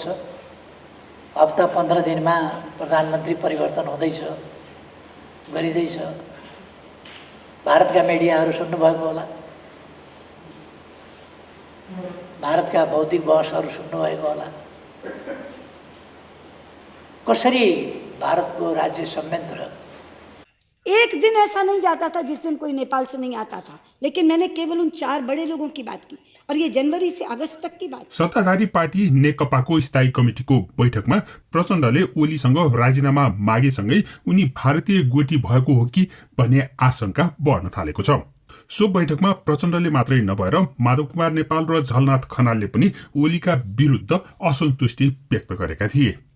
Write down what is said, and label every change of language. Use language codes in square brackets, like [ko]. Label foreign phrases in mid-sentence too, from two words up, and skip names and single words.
[ne] हप्ता 15 दिनमा प्रधानमन्त्री परिवर्तन हुँदैछ, गरिँदैछ। भारतका मिडियाहरू सुन्नुभएको होला, भारतका भौतिक बहसहरू सुन्नुभएको होला। कसरी भारत को राज्य संयंत्र [hi] एक दिन ऐसा नहीं जाता था जिस दिन कोई नेपाल से नहीं आता था, लेकिन मैंने केवल उन 4 बड़े लोगों की बात की और ये जनवरी से अगस्त तक की बात। [ne] सत्ताधारी पार्टी नेकपाको स्थायी कमिटिको बैठकमा प्रचण्डले ओलीसँग राजीनामा मागेसँगै उनी भारतीय गोटी भएको हो कि भन्ने आशंका बढ्न थालेको छ। सो बैठकमा प्रचण्डले मात्रै नभएर माधव कुमार नेपाल र झलनाथ खनालले पनि ओलीका विरुद्ध असन्तुष्टि व्यक्त गरेका थिए।